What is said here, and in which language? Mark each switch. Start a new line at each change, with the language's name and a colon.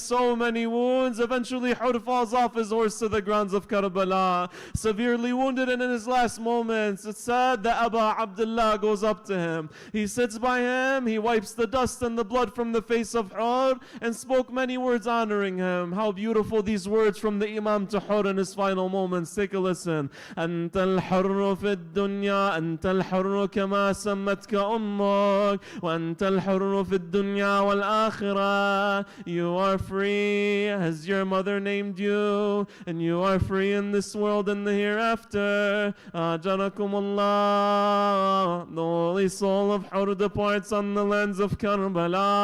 English: So many wounds. Eventually Hur falls off his horse to the grounds of Karbala, severely wounded, and in his last moments it's said that Aba Abdullah goes up to him. He sits by him. He wipes the dust and the blood from the face of Hur and spoke many words honoring him. How beautiful these words from the Imam to Hur in his final moments. Take a listen.
Arabic: أنت الحر في الدنيا أنت الحر كما سمتك أمك وأنت الحر في الدنيا والآخرة.
English: You are free as your mother named you, and you are free in this world and the hereafter. Ajarakumullah. The holy soul of Hur departs on the lands of Karbala.